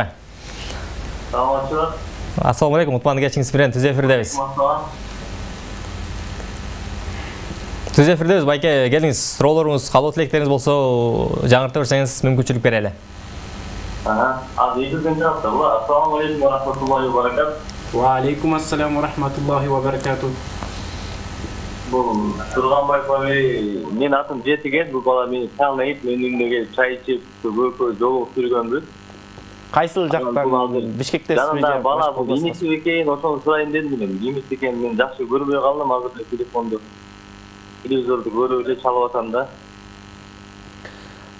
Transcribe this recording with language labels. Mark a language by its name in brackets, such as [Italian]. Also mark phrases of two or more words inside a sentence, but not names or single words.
[Kyrgyz] Саламатчы. [Arabic] السلام عليكم. [Kyrgyz] Утманды кечиңиз менен түз эфирдебиз. Түз эфирдебиз. Байке, келиңиз. Суроолоруңуз, калуу тилектериңиз болсо жаңырта берсеңиз мүмкүнчүлүк берели. Азыр эфирден чыгапты. [Arabic] السلام عليكم ورحمة الله وبركاته. وعليكم السلام ورحمة الله وبركاته. [Kyrgyz] Бул Турганбаев аби, мен атым Жетиген, бул бала мени таанайт, менин үйүмө келип чай ичип, көпкө жолугуп жүргөнбүз. Кайсыл жактан? Бишкектесизби? Жанында бала бул имиси экен, ошону сурайын дедим мен. Имис экен, мен жакшы көрбөй калдым, азыр телефонду, телевизорду көрүп эле чалып атам да.